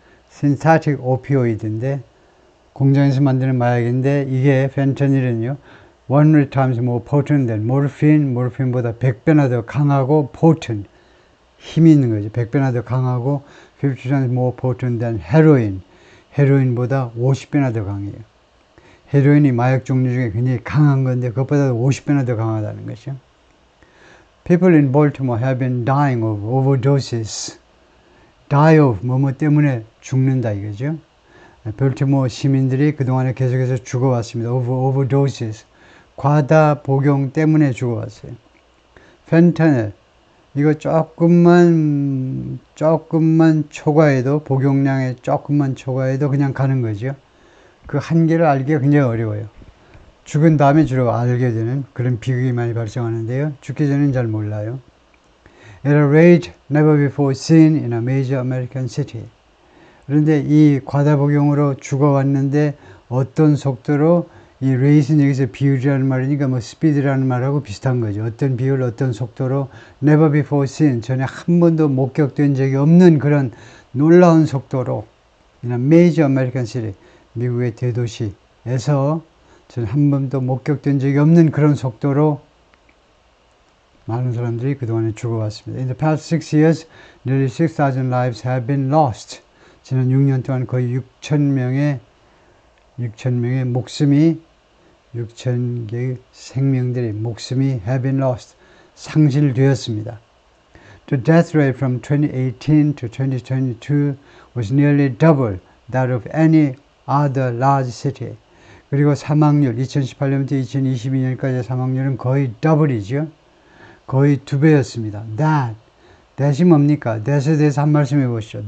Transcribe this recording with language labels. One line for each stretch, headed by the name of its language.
Korean: synthetic opioid인데 공장에서 만드는 마약인데 이게 펜타닐은요
English: 100 times more potent than
Korean: 모르핀보다 100배나 더 강하고 potent, 힘이 있는 거죠. 100배나 더 강하고
English: 50 times more potent than
Korean: 헤로인보다 50배나 더 강해요. 헤로인이 마약 종류 중에 굉장히 강한 건데 그것보다 50배나 더 강하다는 거죠.
English: People in Baltimore have been dying of overdoses.
Korean: Die of 뭐뭐 때문에 죽는다 이거죠. 볼티모어 시민들이 그동안에 계속해서 죽어왔습니다.
English: overdoses.
Korean: 과다 복용 때문에 죽어왔어요.
English: fentanyl.
Korean: 이거 조금만 초과해도 복용량에 조금만 초과해도 그냥 가는 거죠. 그 한계를 알기가 굉장히 어려워요. 죽은 다음에 주로 알게 되는 그런 비극이 많이 발생하는데요. 죽기 전에는 잘 몰라요.
English: At a rate never before seen in a major American city.
Korean: 그런데 이 과다 복용으로 죽어왔는데 어떤 속도로 이 rate는 여기서 비율이라는 말이니까 뭐 speed라는 말하고 비슷한 거죠. 어떤 비율, 어떤 속도로
English: never before seen,
Korean: 전에 한 번도 목격된 적이 없는 그런 놀라운 속도로
English: in a major American city,
Korean: 미국의 대도시에서 전 한 번도 목격된 적이 없는 그런 속도로 많은 사람들이 그동안에 죽어왔습니다.
English: In the past 6 years, nearly 6,000 lives have been lost.
Korean: 지난 6년 동안 거의 6,000명의 목숨이 6,000개의 생명들의 목숨이
English: have been lost.
Korean: 상실되었습니다.
English: The death rate from 2018 to 2022 was nearly double that of any other large city.
Korean: 그리고 사망률 2018년부터 2022년까지의 사망률은 거의 더블이죠. 거의 2배였습니다. that이 뭡니까? that에 대해서 한 말씀 해보시죠.